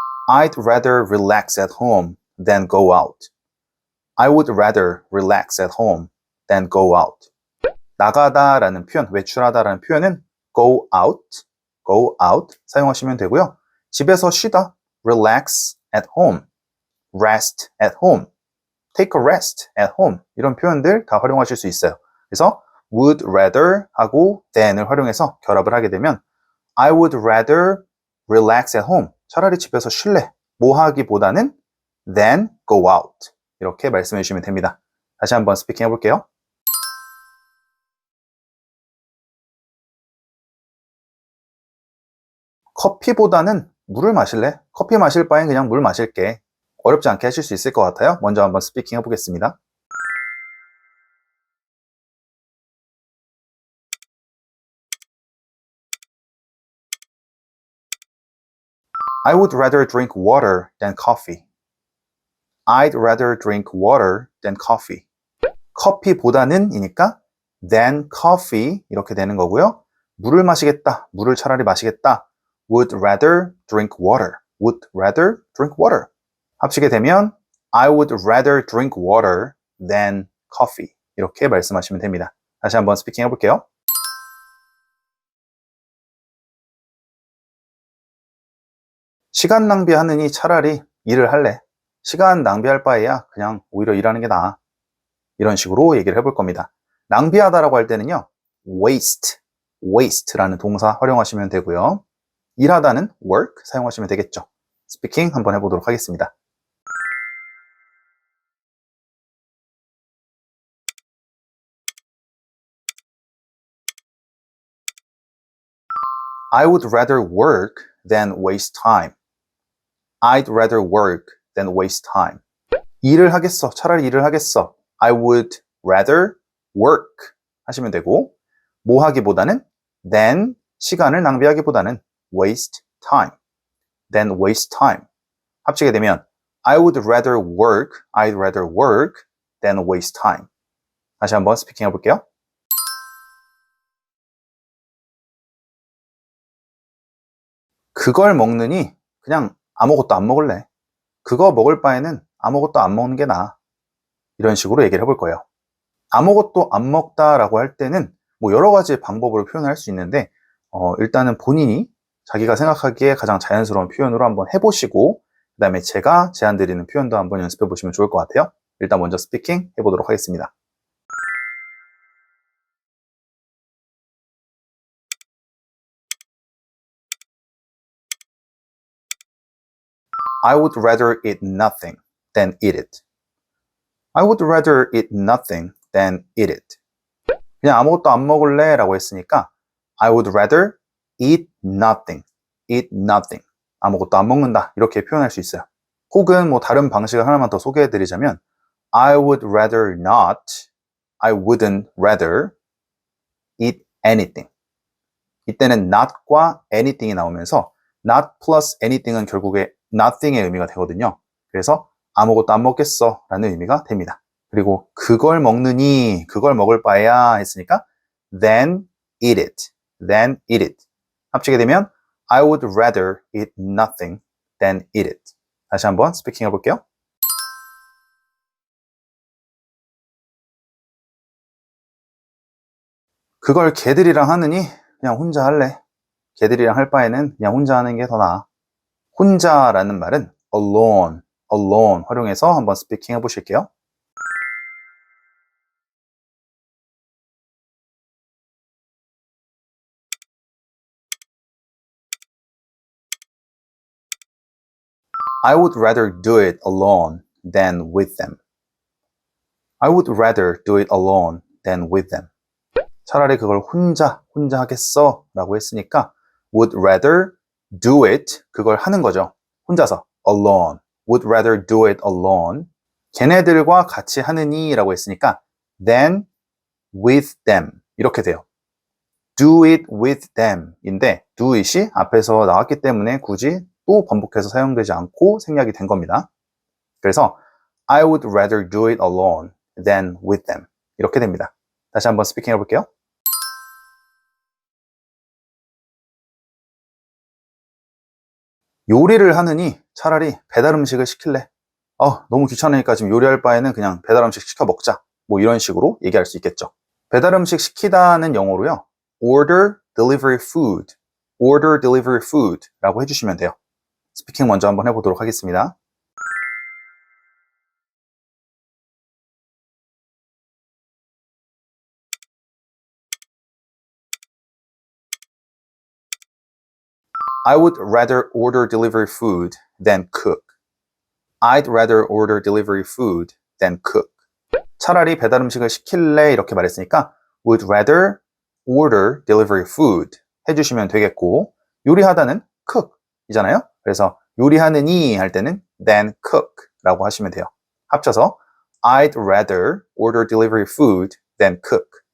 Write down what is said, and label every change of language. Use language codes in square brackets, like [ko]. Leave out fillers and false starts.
[en] I'd rather relax at home than go out. I would rather relax at home than go out. [ko] 나가다 라는 표현, 외출하다 라는 표현은 [en] go out [ko] 사용하시면 되고요. 집에서 쉬다, [en] relax at home, rest at home, take a rest at home [ko] 이런 표현들 다 활용하실 수 있어요. 그래서 [en] would rather [ko] 하고 [en] than을 [ko] 활용해서 결합을 하게 되면 [en] I would rather relax at home. [ko] 차라리 집에서 쉴래. 뭐 하기보다는 [en] than go out. [ko] 이렇게 말씀해 주시면 됩니다. 다시 한번 스피킹 해볼게요. 커피보다는 물을 마실래? 커피 마실 바엔 그냥 물 마실게. 어렵지 않게 하실 수 있을 것 같아요. 먼저 한번 스피킹 해보겠습니다. [en] I would rather drink water than coffee. I'd rather drink water than coffee. [ko] 커피보다는 이니까 [en] than coffee [ko] 이렇게 되는 거고요. 물을 마시겠다. 물을 차라리 마시겠다. [en] would rather drink water. would rather drink water. [ko] 합치게 되면 [en] I would rather drink water than coffee. [ko] 이렇게 말씀하시면 됩니다. 다시 한번 스피킹 해볼게요. 시간 낭비하느니 차라리 일을 할래. 시간 낭비할 바에야 그냥 오히려 일하는 게 나아. 이런 식으로 얘기를 해볼 겁니다. 낭비하다라고 할 때는요. waste라는 동사 활용하시면 되고요. 일하다는 work 사용하시면 되겠죠. 스피킹 한번 해보도록 하겠습니다. [en] I would rather work than waste time. I'd rather work than waste time. [ko] 일을 하겠어. 차라리 일을 하겠어. [en] I would rather work [ko] 하시면 되고 뭐 하기보다는 [en] than [ko] 시간을 낭비하기보다는 [en] waste time. than waste time. [ko] 합치게 되면 [en] I would rather work, I'd rather work than waste time. [ko] 다시 한번 스피킹 해볼게요. 그걸 먹느니 그냥 아무것도 안 먹을래. 그거 먹을 바에는 아무것도 안 먹는 게 나아. 이런 식으로 얘기를 해볼 거예요. 아무것도 안 먹다라고 할 때는 뭐 여러 가지 방법으로 표현할 수 있는데 일단은 본인이 자기가 생각하기에 가장 자연스러운 표현으로 한번 해보시고 그 다음에 제가 제안 드리는 표현도 한번 연습해 보시면 좋을 것 같아요. 일단 먼저 스피킹 해보도록 하겠습니다. [en] I would rather eat nothing than eat it. I would rather eat nothing than eat it. [ko] 그냥 아무것도 안 먹을래 라고 했으니까 [en] I would rather eat nothing. eat nothing. [ko] 아무것도 안 먹는다. 이렇게 표현할 수 있어요. 혹은 뭐 다른 방식을 하나만 더 소개해 드리자면 [en] I would rather not, I wouldn't rather eat anything. [ko] 이때는 not과 anything이 나오면서 not plus anything은 결국에 nothing의 의미가 되거든요. 그래서 아무것도 안 먹겠어 라는 의미가 됩니다. 그리고 그걸 먹느니 그걸 먹을 바에야 했으니까 [en] then eat it. then eat it. [ko] 합치게 되면 [en] I would rather eat nothing than eat it. [ko] 다시 한번 스피킹 해볼게요. 그걸 걔들이랑 하느니 그냥 혼자 할래. 걔들이랑 할 바에는 그냥 혼자 하는 게 더 나아. 혼자라는 말은 alone 활용해서 한번 스피킹 해보실게요. [en] I would rather do it alone than with them. I would rather do it alone than with them. [ko] 차라리 그걸 혼자 하겠어 라고 했으니까 [en] would rather do it [ko] 그걸 하는 거죠. 혼자서 alone. [en] would rather do it alone [ko] 걔네들과 같이 하느니 라고 했으니까 [en] then with them [ko] 이렇게 돼요. [en] do it with them [ko] 인데 do it이 앞에서 나왔기 때문에 굳이 또 반복해서 사용되지 않고 생략이 된 겁니다. 그래서 [en] I would rather do it alone than with them [ko] 이렇게 됩니다. 다시 한번 스피킹 해볼게요. 요리를 하느니 차라리 배달 음식을 시킬래. 너무 귀찮으니까 지금 요리할 바에는 그냥 배달 음식 시켜 먹자. 뭐 이런 식으로 얘기할 수 있겠죠. 배달 음식 시키다는 영어로요. [en] order delivery food, order delivery food [ko] 라고 해주시면 돼요. 스피킹 먼저 한번 해보도록 하겠습니다. [en] I would rather order delivery food than cook. I'd rather order delivery food than cook. [ko] 차라리 배달 음식을 시킬래 이렇게 말했으니까 [en] would rather order delivery food [ko] 해주시면 되겠고 요리하다는 cook 이잖아요. 그래서 요리하느니 할 때는 [en] than cook [ko] 라고 하시면 돼요. 합쳐서 [en] I'd rather order delivery food than cook.